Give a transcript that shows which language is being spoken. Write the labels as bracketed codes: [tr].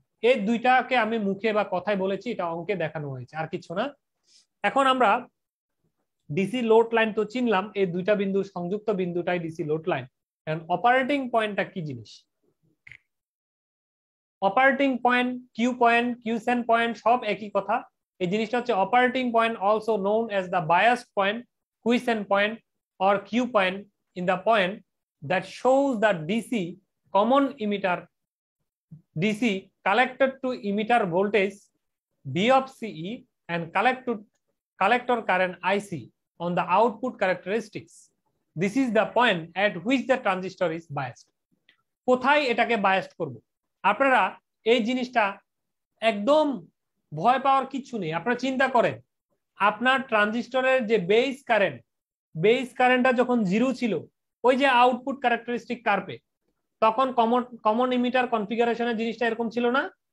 [bn] এই দুইটাকে আমি মুখে বা কথায় বলেছি, এটা অঙ্কে দেখানো হয়েছে, আর কিছু না। এখন আমরা ডিসি লোড লাইন তো চিনলাম, এই দুইটা বিন্দু সংযুক্ত বিন্দুটাই ডিসি লোড লাইন। এখন অপারেটিং পয়েন্টটা কি জিনিস? অপারেটিং পয়েন্ট, কিউসেন পয়েন্ট সব একই কথা। এই জিনিসটা হচ্ছে operating point, [en] Also known as the biased point, quiescent point or Q point in the point that shows the DC common emitter DC collected to emitter voltage V of CE and collector current IC on the output characteristics. This is the point at which the transistor is biased. [bn] কোথায় এটাকে biased করব? আপনারা এই জিনিসটা একদম ভয় পাওয়ার কিছু নেই। আপনারা চিন্তা করেন আপনার ট্রানজিস্টরের যে বেস কারেন্টটা যখন 0 ছিল, ওই যে আউটপুট ক্যারেক্টারিস্টিক কার্ভে, তখন কমন ইমিটার কনফিগারেশনের জিনিসটা এরকম ছিল না?